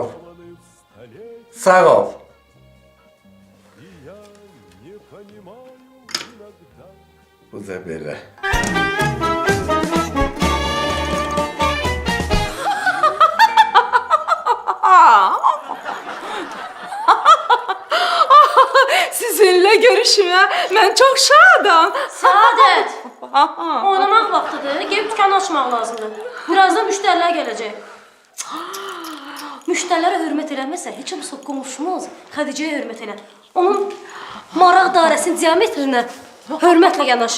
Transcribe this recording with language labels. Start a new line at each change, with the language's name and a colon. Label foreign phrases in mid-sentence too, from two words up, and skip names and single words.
Azerbaijani: Sağ ol. Bu da belə.
Turkish: Sizinle görüşmeye ben çok şadam.
Azerbaijani: Səadət, oynamaq vaxtıdır. Gelib dükkanı açmaq lazımdır. Birazdan müştərilər gələcək. Müştərilərə hörmət eləməsə, heç olmasa qonşumuz Xədicəyə hörmət elə. Onun maraq dairəsinin diametrinə hörmətlə yanaş.